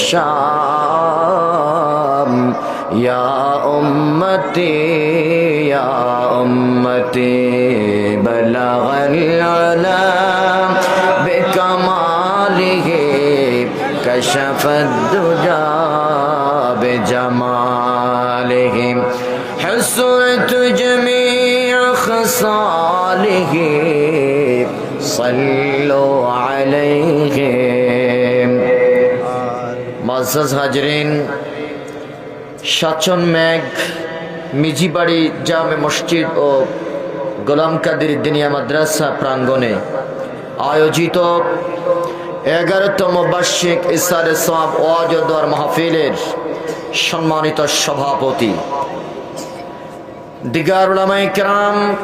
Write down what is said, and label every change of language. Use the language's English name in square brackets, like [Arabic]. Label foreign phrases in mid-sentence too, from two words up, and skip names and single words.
[Arabic] شام یا امتی بلغ العلا بکمالہ کشف الدجا بجمالہ حسنت جمیع خصالہ صلوا علیہ [Urdu] معزز حاضرین [Bangla] সাচন মেঘ মিজিবাড়ি জামে মসজিদ ও গোলাম কাদের দিনিয়া মাদ্রাসা প্রাঙ্গণে আয়োজিত 11তম বার্ষিক ইসারে সওয়াব ওয়াজ ও দোয়ার মাহফিলের সম্মানিত সভাপতি দিগার উলামায়ে কেরাম,